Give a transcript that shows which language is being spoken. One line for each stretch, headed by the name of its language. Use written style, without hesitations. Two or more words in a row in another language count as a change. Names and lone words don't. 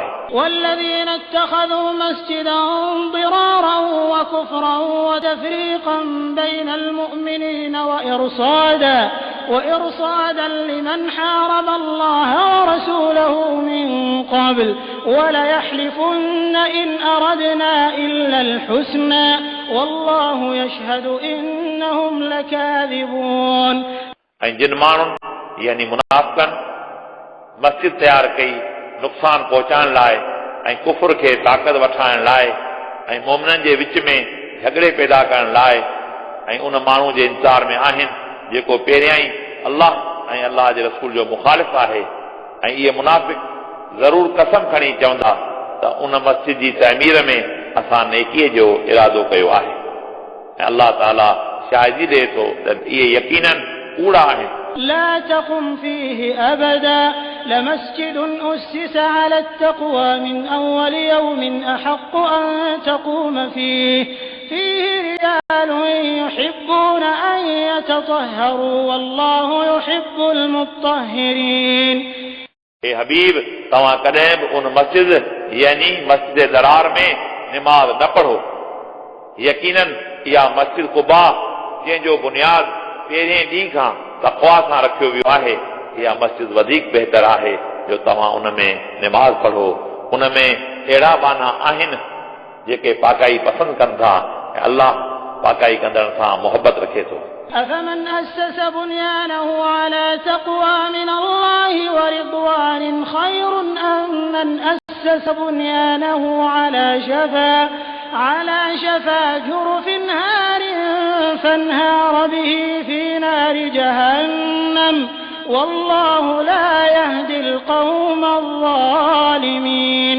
Arabic: والذين اتخذوا مسجدا ضرارا وكفرا وتفريقا بين المؤمنين وإرصادا وإرصادا لمن حارب الله ورسوله من قبل وليحلفن إن أردنا إلا الحسنى والله يشهد إنهم لكاذبون.
Sindhi: ऐं जिन माण्हुनि यानी मुनाफ़िक़नि मस्जिद तयारु कई नुक़सान पहुचाइण लाइ ऐं कुफ़र खे ताक़त वठाइण लाइ ऐं मोमिननि जे विच में झगड़े पैदा करण लाइ ऐं उन माण्हू जे इंतज़ार में आहिनि जेको पहिरियां ई अल्लाह ऐं अल्लाह जे रसूल जो मुखालिफ़ आहे ऐं इहे मुनाफ़िक़ ज़रूर कसम खणी चवंदा त उन मस्जिद जी तइमीर में असां नेकीअ जो इरादो कयो आहे ऐं अल्लाह ताला शाहिदी ॾिए थो त इहे यकीनन कूड़ा आहिनि.
Arabic: لا تقم فيه أبدا لمسجد أسس على التقوى من أول يوم أحق أن تقوم فيه رجال يحبون أن يتطهروا والله يحب المطهرين.
Sindhi: हे हबीब तव्हां कॾहिं बि उन मस्जिद यानी मस्जिद दरार में निमाज़ न पढ़ो. यकीनन इहा मस्जिद कुबा जंहिंजो बुनियाद पहिरें ॾींहं खां तक़वा सां रखियो वियो आहे इहा मस्जिद वधीक बहितर आहे जो तव्हां उन में निमाज़ पढ़ो. उन में अहिड़ा बाना आहिनि जेके पाकाई पसंदि कनि था ऐं अल्लाह पाकाई कंदड़नि सां मोहबत रखे थो.
Arabic: أفمن أسس بنيانه على تقوى من الله ورضوان خير أم من أسس بنيانه على شفا جرف هار فانهار به في نار جهنم والله لا يهدي القوم الظالمين.